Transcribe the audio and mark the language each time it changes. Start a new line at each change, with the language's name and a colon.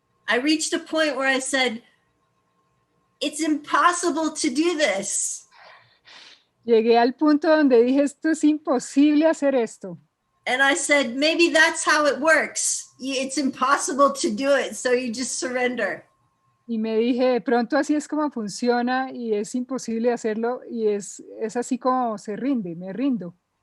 English: I reached a point where I said, it's impossible to do this.
Spanish: Llegué al punto donde dije, esto es imposible hacer esto.
English: And I said, maybe that's how it works. It's impossible to do it, so you just surrender.
Spanish: Y me dije, de pronto así es como funciona y es imposible hacerlo y es así como se rinde, me rindo.